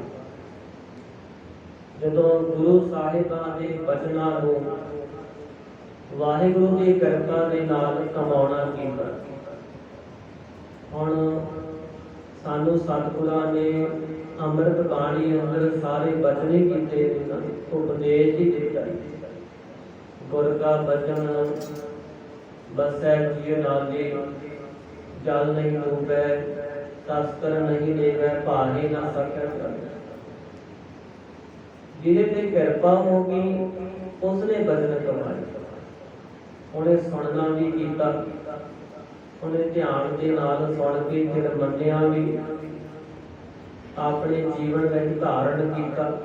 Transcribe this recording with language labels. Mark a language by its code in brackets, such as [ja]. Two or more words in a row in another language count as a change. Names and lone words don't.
[pa] ਜਦੋਂ ਗੁਰੂ ਸਾਹਿਬਾਂ ਦੇ ਬਚਨਾਂ ਨੂੰ ਵਾਹਿਗੁਰੂ ਦੀ ਕਿਰਪਾ ਦੇ ਨਾਲ ਕਮਾਉਣਾ ਕੀਤਾ। ਹੁਣ ਸਾਨੂੰ ਸਤਿਗੁਰਾਂ ਨੇ ਅੰਮ੍ਰਿਤ ਬਾਣੀ ਅੰਦਰ ਸਾਰੇ ਬਚਨ ਹੀ ਕੀਤੇ, ਉਪਦੇਸ਼ ਹੀ ਦਿੱਤਾ। ਗੁਰ ਕਾ ਬਚਨ [hi] बसै जिय नाले जल नहीं डूबै तस्कर नहीं लेवै भारे ना सकै [pa] ਜਿਹਦੇ ਤੇ ਕਿਰਪਾ ਹੋ ਗਈ ਉਸਨੇ ਬਚਨ ਕਮਾਏ। ਉਹਨੇ ਸੁਣਨਾ ਵੀ ਕੀਤਾ, ਉਹਨੇ ਧਿਆਨ ਦੇ ਨਾਲ ਸੁਣ ਕੇ ਫਿਰ ਮੰਨਿਆ ਵੀ, ਆਪਣੇ ਜੀਵਨ ਵਿੱਚ ਧਾਰਨ ਕੀਤਾ।